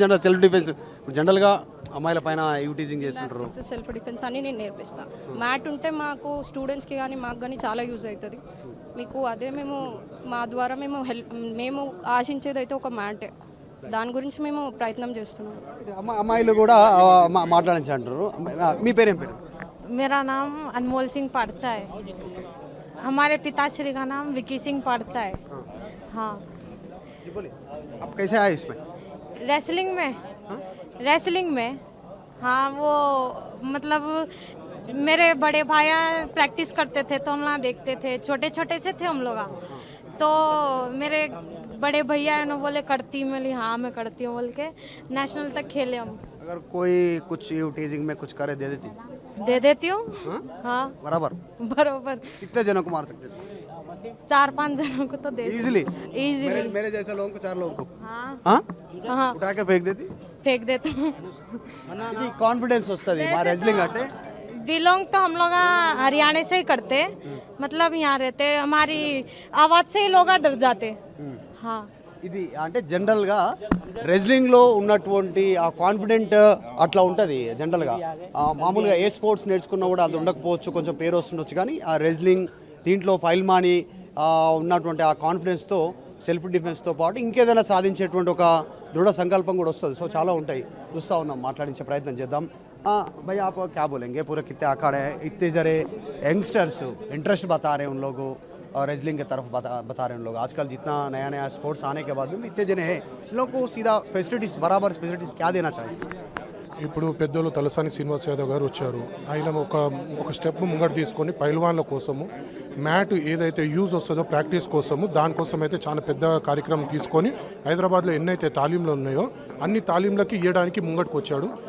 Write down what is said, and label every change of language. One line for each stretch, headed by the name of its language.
Telugu: General self defence జనరల్గా అమ్మాయిల పైన యూటీజింగ్ చేస్తుంటారు, సెల్ఫ్ డిఫెన్స్ అని నేను నేర్పిస్తాను. మ్యాట్ ఉంటే మాకు స్టూడెంట్స్కి కానీ మాకు కానీ చాలా యూజ్ అవుతుంది. మీకు అదే మా ద్వారా మేము ఆశించేది అయితే ఒక మ్యాటే, దాని గురించి మేము ప్రయత్నం చేస్తున్నాం. అమ్మాయిలు కూడా మాట్లాడించి అంటారు. మీ పేరేం పేరు?
Hindi: मेरा नाम अनमोल सिंह पारचा है. हमारे पिताश्री का नाम विकी सिंह पारचा है. हाँ. जी बोलिए, आप कैसे आए इसमें? रेसलिंग में हाँ, वो मतलब मेरे बड़े भाई प्रैक्टिस करते थे तो हम वहाँ देखते थे, छोटे छोटे से थे हम लोग. तो मेरे बड़े भैया ने बोले करती, मैं हाँ मैं करती हूँ बोल के नेशनल तक खेले हम. अगर कोई कुछ टीजिंग में कुछ करे दे देती हूँ. हाँ बराबर. कितने जनों को मार सकते थे? 4-5 जनों को तो दे इजीली. मेरे जैसे लोगों को 4 लोगों को हाँ उठा के फेंक देती हूँ.
Telugu: ఇది కాన్ఫిడెన్స్ వస్తుంది మా రెజ్లింగ్ అంటే.
Hindi: बिलोंग तो हम लोग हरियाणा से ही करते, मतलब यहाँ रहते, हमारी आवाज़ से ही लोग डर जाते. हाँ.
Telugu: ఇది అంటే జనరల్గా రెజ్లింగ్లో ఉన్నటువంటి ఆ కాన్ఫిడెంట్ అట్లా ఉంటుంది జనరల్గా. మామూలుగా ఏ స్పోర్ట్స్ నేర్చుకున్నా కూడా అది ఉండకపోవచ్చు, కొంచెం పేరు వస్తుండొచ్చు, కానీ ఆ రెజ్లింగ్ దీంట్లో ఫైల్మాని ఉన్నటువంటి ఆ కాన్ఫిడెన్స్తో సెల్ఫ్ డిఫెన్స్తో పాటు ఇంకేదైనా సాధించేటువంటి ఒక దృఢ సంకల్పం కూడా వస్తుంది. సో చాలా ఉంటాయి, చూస్తూ ఉన్నాం, మాట్లాడించే ప్రయత్నం చేద్దాం.
Hindi: भैया आप क्या बोलेंगे? पूरा कितने अखाड़े हैं, इतने जरे यंगस्टर्स इंटरेस्ट बता रहे हैं उन लोगों और रेजलिंग की तरफ बता रहे हैं उन लोग. आजकल जितना नया नया स्पोर्ट्स आने के बाद भी इतने जने हैं, इन लोग को सीधा फैसिलिटीज़ बराबर फैसिलिटीज़ क्या देना चाहिए?
Telugu: ఇప్పుడు పెద్దలు తలసాని శ్రీనివాస్ యాదవ్ గారు వచ్చారు. ఆయన ఒక స్టెప్ ముంగట తీసుకొని పైల్వాన్ల కోసము మ్యాట్ ఏదైతే యూజ్ వస్తుందో ప్రాక్టీస్ కోసము, దానికోసం అయితే చాలా పెద్ద కార్యక్రమం తీసుకొని హైదరాబాద్లో ఎన్నైతే తాలీంలు ఉన్నాయో అన్ని తాలీంలకి ఇవ్వడానికి ముంగటకు వచ్చాడు.